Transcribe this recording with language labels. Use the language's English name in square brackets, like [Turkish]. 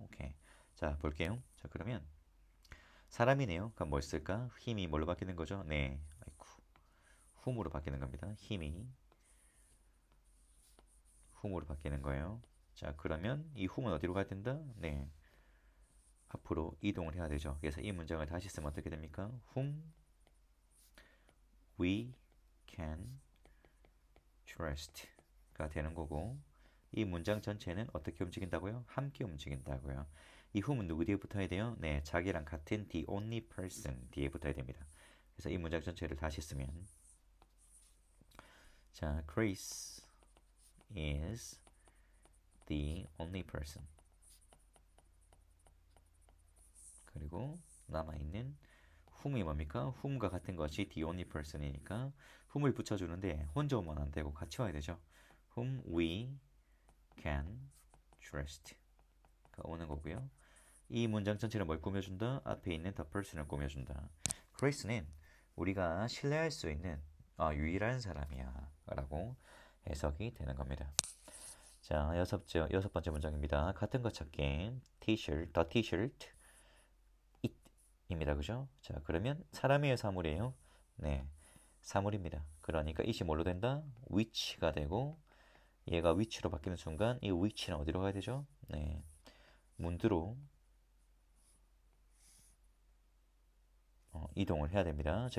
[Korean] 오케이. 자, 볼게요. 자, 그러면 사람이네요. 그럼 뭘 쓸까? 힘이 뭘로 바뀌는 거죠? 네, 아이쿠, whom으로 바뀌는 겁니다. 힘이 whom으로 바뀌는 거예요. 자, 그러면 이 whom은 어디로 가야 된다? 네, 앞으로 이동을 해야 되죠. 그래서 이 문장을 다시 쓰면 어떻게 됩니까? [English] whom we can trust가 [Korean] 되는 거고, 이 문장 전체는 어떻게 움직인다고요? 함께 움직인다고요. 이 whom은 누구 뒤에 붙어야 돼요? 네, 자기랑 같은 the only person 뒤에 붙어야 됩니다. 그래서 이 문장 전체를 다시 쓰면 자, [English] Chris is the only person. [Korean] 그리고 남아있는 whom이 뭡니까? whom과 같은 것이 the only person이니까 whom을 붙여주는데 혼자 오면 안 되고 같이 와야 되죠. [English] whom we can trust. [Korean] 오는 거고요. 이 문장 전체를 뭘 꾸며준다? 앞에 있는 the person을 꾸며준다. Chris는 우리가 신뢰할 수 있는 유일한 사람이야 라고 해석이 되는 겁니다. 자, 여섯 번째 문장입니다. 같은 것 찾기. [English] t-shirt, the t-shirt, it입니다. [Korean] 그죠? 자, 그러면 사람이에요, 사물이에요? 네, 사물입니다. 그러니까 it이 뭘로 된다? which가 되고 얘가 which로 바뀌는 순간 이 which는 어디로 가야 되죠? 네, 문두로 이동을 해야 됩니다.